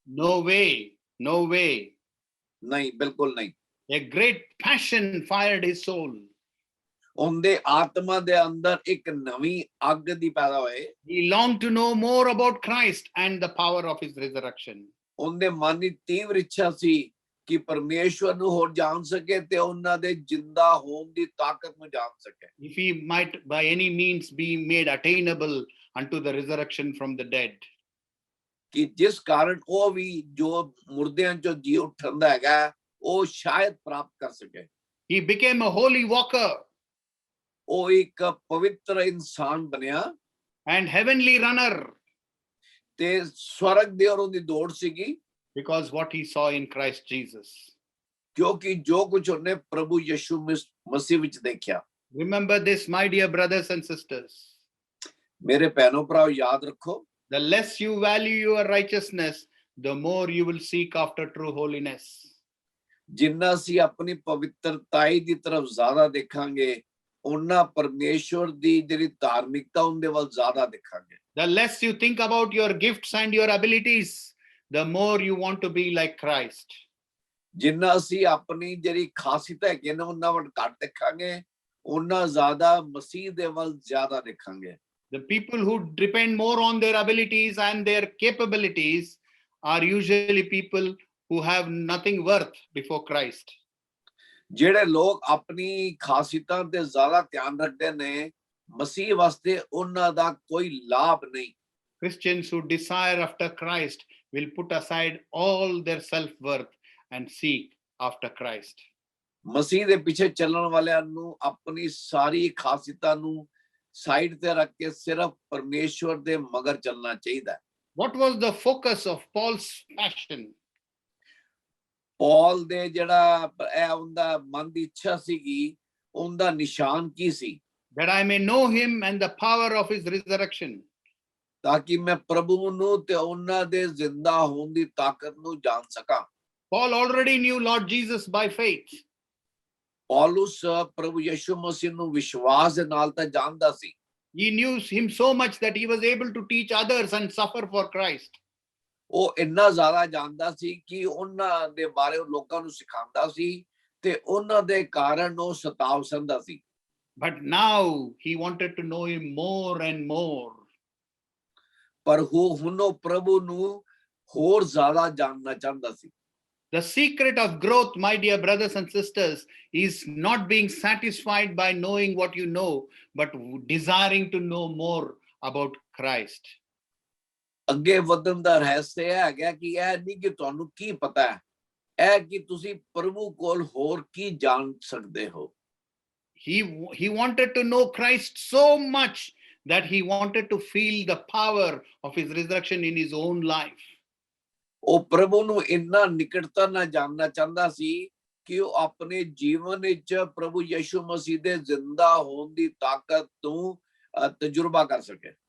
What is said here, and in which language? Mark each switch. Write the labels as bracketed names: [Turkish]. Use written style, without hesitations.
[English] No way, no way. [Punjabi] ਨਹੀਂ, ਬਿਲਕੁਲ ਨਹੀਂ. [English] A great passion fired his soul. [Punjabi] ਉਹਦੇ ਆਤਮਾ ਦੇ ਅੰਦਰ ਇੱਕ ਨਵੀਂ ਅੱਗ ਦੀ ਪੈਦਾ ਹੋਏ. [English] He longed to know more about Christ and the power of his resurrection. [Punjabi] ਉਹਦੇ ਮਨ ਦੀ ਤੀਵਰ ਇੱਛਾ ਸੀ ਕਿ ਪਰਮੇਸ਼ਵਰ ਨੂੰ ਹੋਰ ਜਾਣ ਸਕੇ ਤੇ ਉਹਨਾਂ ਦੇ ਜਿੰਦਾ ਹੋਣ ਦੀ ਤਾਕਤ ਨੂੰ ਜਾਣ ਸਕੇ। [English] If he might by any means be made attainable unto the resurrection from the dead. [Punjabi] ਕਿ ਜਿਸ ਕਾਰਨ ਉਹ ਵੀ ਜੋ ਮੁਰਦਿਆਂ ਚੋਂ ਜੀ ਉੱਠਣ ਦਾ ਹੈਗਾ ਉਹ ਸ਼ਾਇਦ ਪ੍ਰਾਪਤ ਕਰ ਸਕੇ। [English] He became a holy walker [Punjabi] ਉਹ ਇੱਕ ਪਵਿੱਤਰ ਇਨਸਾਨ ਬਣਿਆ [English] and heavenly runner [Punjabi] ਤੇ ਸਵਰਗ ਦੀ ਔਰ ਉਹਦੀ ਦੌੜ ਸੀਗੀ [English] because what he saw in Christ Jesus. [Punjabi] ਕਿਉਂਕਿ ਜੋ ਕੁਝ ਉਹਨੇ ਪ੍ਰਭੂ ਯਿਸੂ ਮਸੀਹ ਵਿੱਚ ਦੇਖਿਆ। [English] Remember this, my dear brothers and sisters. [Punjabi] ਮੇਰੇ ਭੈਣੋ ਭਰਾਓ ਯਾਦ ਰੱਖੋ, [English] The less you value your righteousness, the more you will seek after true holiness. [Punjabi] ਜਿੰਨਾ ਅਸੀਂ ਆਪਣੀ ਪਵਿੱਤਰਤਾਈ ਦੀ ਤਰਫ ਜ਼ਿਆਦਾ ਦੇਖਾਂਗੇ ਉਹਨਾਂ ਪਰਮੇਸ਼ਵਰ ਦੀ ਜਿਹੜੀ ਧਾਰਮਿਕਤਾ ਉਹਦੇ ਵੱਲ ਜ਼ਿਆਦਾ ਦੇਖਾਂਗੇ। [English] The less you think about your gifts and your abilities, the more you want to be like Christ. [Punjabi] ਜਿੰਨਾ ਅਸੀਂ ਆਪਣੀ ਜਿਹੜੀ ਖਾਸੀਅਤ ਹੈਗੀ ਨੇ ਉਹਨਾਂ ਵੱਲ ਘੱਟ ਦੇਖਾਂਗੇ ਉਹਨਾਂ ਜ਼ਿਆਦਾ ਮਸੀਹ ਦੇ ਵੱਲ ਜ਼ਿਆਦਾ ਦੇਖਾਂਗੇ। [English] The people who depend more on their abilities and their capabilities are usually people who have nothing worth before Christ. [Punjabi] ਜਿਹੜੇ ਲੋਕ ਆਪਣੀ ਖਾਸੀਅਤਾਂ ਤੇ ਜ਼ਿਆਦਾ ਧਿਆਨ ਰੱਖਦੇ ਨੇ ਮਸੀਹ ਵਾਸਤੇ ਉਹਨਾਂ ਦਾ ਕੋਈ ਲਾਭ ਨਹੀਂ। [English] Christians who desire after Christ will put aside all their self-worth and seek after Christ. [Punjabi] ਮਸੀਹ ਦੇ ਪਿੱਛੇ ਚੱਲਣ ਵਾਲਿਆਂ ਨੂੰ ਆਪਣੀ ਸਾਰੀ ਖਾਸੀਅਤਾਂ ਨੂੰ ਸਾਈਡ ਤੇ ਰੱਖ ਕੇ ਸਿਰਫ ਪਰਮੇਸ਼ਵਰ ਦੇ ਮਗਰ ਚੱਲਣਾ ਚਾਹੀਦਾ ਹੈ। [English] What was the focus of Paul's passion? [Punjabi] ਪੌਲ ਦੇ ਜਿਹੜਾ ਇਹ ਉਹਦਾ ਮਨ ਦੀ ਇੱਛਾ ਸੀਗੀ ਉਹਦਾ ਨਿਸ਼ਾਨ ਕੀ ਸੀ? [English] That I may know him and the power of his resurrection. [Punjabi] ਤਾਂ ਕਿ ਮੈਂ ਪ੍ਰਭੂ ਨੂੰ ਤੇ ਉਹਨਾਂ ਦੇ ਜ਼ਿੰਦਾ ਹੋਣ ਦੀ ਤਾਕਤ ਨੂੰ ਜਾਣ ਸਕਾਂ। [English] Paul already knew Lord Jesus by faith. [Punjabi] ਪੌਲੁਸ ਪ੍ਰਭੂ ਯਿਸੂ ਮਸੀਹ ਨੂੰ ਵਿਸ਼ਵਾਸ ਦੇ ਨਾਲ ਤਾਂ ਜਾਣਦਾ ਸੀ। [English] He knew him so much that he was able to teach others and suffer for Christ. [Punjabi] ਉਹ ਇੰਨਾ ਜ਼ਿਆਦਾ ਜਾਣਦਾ ਸੀ ਕਿ ਉਹਨਾਂ ਦੇ ਬਾਰੇ ਉਹ ਲੋਕਾਂ ਨੂੰ ਸਿਖਾਉਂਦਾ ਸੀ ਤੇ ਉਹਨਾਂ ਦੇ ਕਾਰਨ ਉਹ ਸਤਾਵ ਸਹਿੰਦਾ ਸੀ। [English] But now he wanted to know him more and more. [Punjabi] ਪਰ ਹੁਣ ਉਹ ਪ੍ਰਭੂ ਨੂੰ ਹੋਰ ਜ਼ਿਆਦਾ ਜਾਣਨਾ ਚਾਹੁੰਦਾ ਸੀ। [English] The secret of growth, my dear brothers and sisters, is not being satisfied by knowing what you know, but desiring to know more about Christ. [Punjabi] ਅੱਗੇ ਵਧਣ ਦਾ ਰਹੱਸ ਇਹ ਹੈਗਾ ਕਿ ਇਹ ਨਹੀਂ ਕਿ ਤੁਹਾਨੂੰ ਕੀ ਪਤਾ ਹੈ, ਇਹ ਕਿ ਤੁਸੀਂ ਪ੍ਰਭੂ ਕੋਲ ਹੋਰ ਕੀ ਜਾਣ ਸਕਦੇ ਹੋ। [English] He wanted to know Christ so much that he wanted to feel the power of his resurrection in his own life. [Punjabi] ਉਹ ਪ੍ਰਭੂ ਨੂੰ ਇੰਨਾ ਨਿਕਟਤਾ ਨਾਲ ਜਾਣਨਾ ਚਾਹੁੰਦਾ ਸੀ ਕਿ ਉਹ ਆਪਣੇ ਜੀਵਨ ਵਿੱਚ ਪ੍ਰਭੂ ਯਿਸੂ ਮਸੀਹ ਦੇ ਜ਼ਿੰਦਾ ਹੋਣ ਦੀ ਤਾਕਤ ਨੂੰ ਤਜਰਬਾ ਕਰ ਸਕੇ।